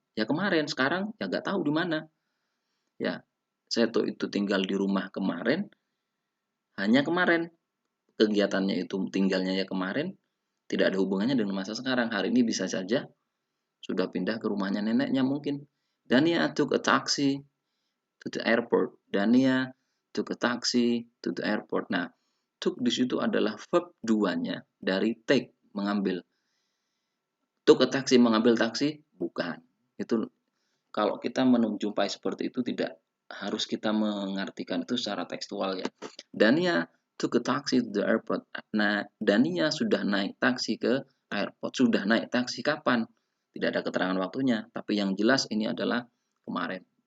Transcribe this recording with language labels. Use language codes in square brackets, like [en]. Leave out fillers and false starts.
[id] Ya kemarin, sekarang ya nggak tahu di mana. Ya, Seto itu tinggal di rumah kemarin, hanya kemarin. Kegiatannya itu tinggalnya ya kemarin, tidak ada hubungannya dengan masa sekarang. Hari ini bisa saja sudah pindah ke rumahnya neneknya mungkin. [en] Dania took a taxi to the airport. Dania took a taxi to the airport. [id] Nah, took di situ adalah verb duanya dari take, mengambil. [en] Took a taxi, [id] mengambil taksi? Bukan. Itu kalau kita menjumpai seperti itu tidak harus kita mengartikan itu secara tekstual ya. [en] Dania took a taxi to the airport. [id] Nah, Dania sudah naik taksi ke airport. Sudah naik taksi kapan? Tidak ada keterangan waktunya, tapi yang jelas ini adalah kemarin.